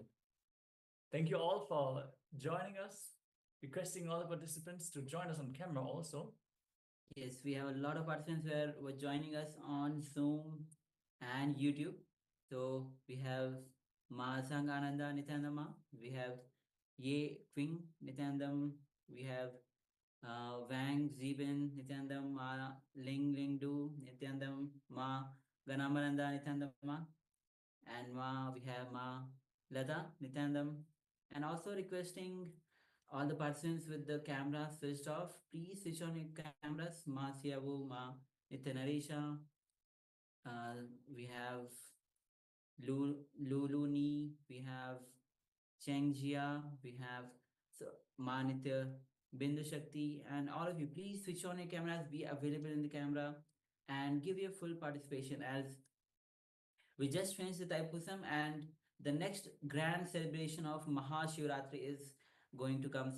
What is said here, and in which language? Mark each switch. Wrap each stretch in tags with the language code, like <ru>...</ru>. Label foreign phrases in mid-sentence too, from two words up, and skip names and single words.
<en>Thank you all for joining us, requesting all the participants to join us on camera also. Yes, we have a lot of participants who were joining us on Zoom and YouTube. So we have Ma Sangananda Nithyananda, we have Ye Qing Nithyananda, we have Wang Zibin Nithyananda, Ma Ling Ling Du Nithyananda, Ma Ganamaranda Nithyananda, and we have Ma Lata Nithyananda, and also requesting all the participants with the camera switched off, please switch on your cameras. Ma Siavu, Ma Nithyananda, we have Luluni, we have Chengjia, we have Manitya, Bindu Shakti, and all of you, please switch on your cameras, be available in the camera, and give your full participation, as we just finished the Taipusam and the next grand celebration of Mahashivratri is going to come.</en>